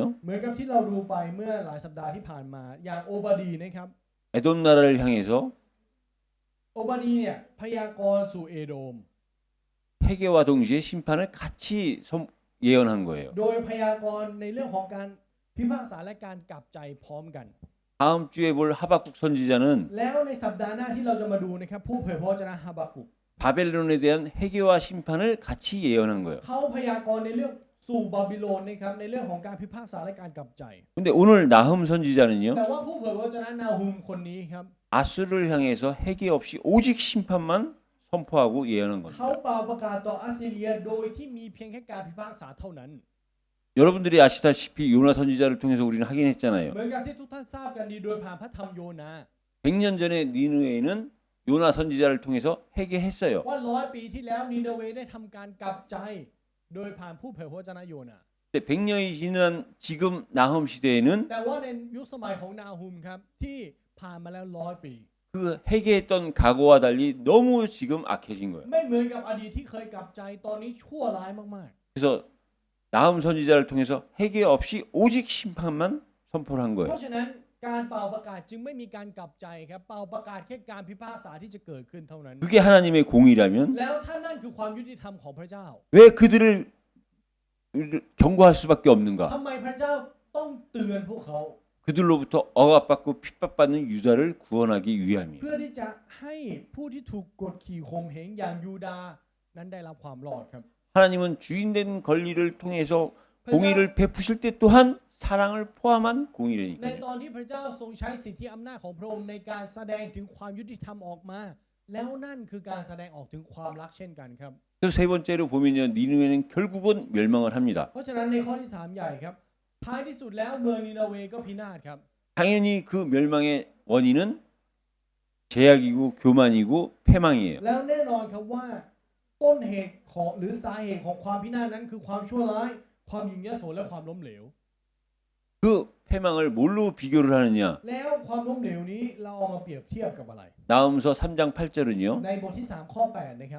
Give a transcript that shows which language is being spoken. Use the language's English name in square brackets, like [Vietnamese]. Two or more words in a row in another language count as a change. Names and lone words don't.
[Thai] เหมือนกับที่เราดูไปเมื่อหลายสัปดาห์ที่ผ่านมาอย่างโอบาดีนะครับ [Korean] 에돔 나라를 향해서 [Thai] โอบาดีเนี่ยพยากรณ์สู่เอโดม [Korean] 회개와 동시에 심판을 같이 예언한 거예요. [Thai] โดยพยากรณ์ในเรื่องของการพิพากษาและการกลับใจพร้อมกัน [Korean] 다음 주에 볼 하박국 선지자는 [Thai] แล้วในสัปดาห์หน้าที่เราจะมาดูนะครับผู้เผยพระวจนะฮาบากุก [Korean] 바벨론에 대한 회개와 심판을 같이 예언한 거예요. [Thai] เขาพยากรณ์ในเรื่องสู่บาบิโลนนะครับในเรื่องของการพิพากษาและการกลับใจ [Korean] 근데 오늘 나훔 선지자는요. [Thai] แต่ว่าผู้เผยพระวจนะนาฮูมคนนี้ครับ [Korean] 아수르를 향해서 회개 없이 오직 심판만 선포하고 예언한 [Thai] เขา [Korean] 겁니다. [Thai] เป่าประกาศต่ออัสซีเรียโดยที่มีเพียงแค่การพิพากษาเท่านั้น [Korean] 여러분들이 아시다시피 요나 선지자를 통해서 우리는 확인했잖아요. [Thai] เหมือนกับที่ทุกท่านทราบกันดีโดยผ่านพระธรรมโยนา [Korean] 100년 전에 니느웨는 요나 선지자를 통해서 회개했어요. [Thai] ว่า100 ปีที่แล้วนินาเวได้ทำการกลับใจ โดยผ่านผู้เผยพระวจนะโยนา [Korean] 근데 100년이 지난 지금 나훔 시대에는 [Thai] แต่ว่าในยุคสมัยของนาฮูมครับที่ผ่านมาแล้ว100 ปี [Korean] 그 회개했던 과거와 달리 너무 지금 악해진 거예요. [Thai] ไม่เหมือนกับอดีตที่เคยกลับใจตอนนี้ชั่วร้ายมาก [Korean] 그래서 나훔 선지자를 통해서 회개 없이 오직 심판만 선포를 한 [Thai] ๆ เพ [Korean] 거예요. [Thai] ราะฉะนั้นการเป่าประกาศจึงไม่มีการกลับใจครับเป่าประกาศแค่การพิพากษาที่จะเกิดขึ้นเท่านั้น [Korean] 그게 하나님의 공의라면 [Thai] แล้วถ้านั่นคือความยุติธรรมของพระเจ้า [Korean] 왜 그들을 경고할 수밖에 없는가? [Thai] ทำไมพระเจ้าต้องเตือนพวกเขา [Korean] 그들로부터 억압받고 핍박받는 유다를 구원하기 위함이에요. [Thai] เพื่อที่จะให้ผู้ที่ถูกกดขี่ข่มเหงอย่างยูดาห์นั้นได้รับความรอดครับ [Korean] 하나님은 주인된 권리를 통해서 [Thai] พระเจ้า [Korean] 공의를 베푸실 때 또한 사랑을 포함한 [Thai] ใน [Korean] 공의라니까요. [Thai] ตอนที่พระเจ้าทรงใช้สิทธิอำนาจของพระองค์ในการแสดงถึงความยุติธรรมออกมา แล้วนั่นคือการแสดงออกถึงความรักเช่นกันครับ [Korean] 그래서 세 번째로 보면요, 니느웨는 결국은 멸망을 합니다. [Thai] เพราะฉะนั้นในข้อที่3ใหญ่ครับท้ายที่สุดแล้วเมืองนินาเวก็พินาศครับ [Korean] 당연히 그 멸망의 원인은 제약이고 교만이고 패망이에요. [Thai] แล้วแน่นอนครับว่าต้นเหตุของหรือสาเหตุของความพินาศนั้นคือความชั่วร้ายความหยิ่งยโสและความล้มเหลว [Korean] 그 패망을 뭘로 비교를 하느냐? [Thai] แล้วความล้มเหลวนี้เราเอามาเปรียบเทียบกับอะไร [Korean] 나훔서 3장 8절은요. [Thai] ในบทที่3ข้อ8นะครับ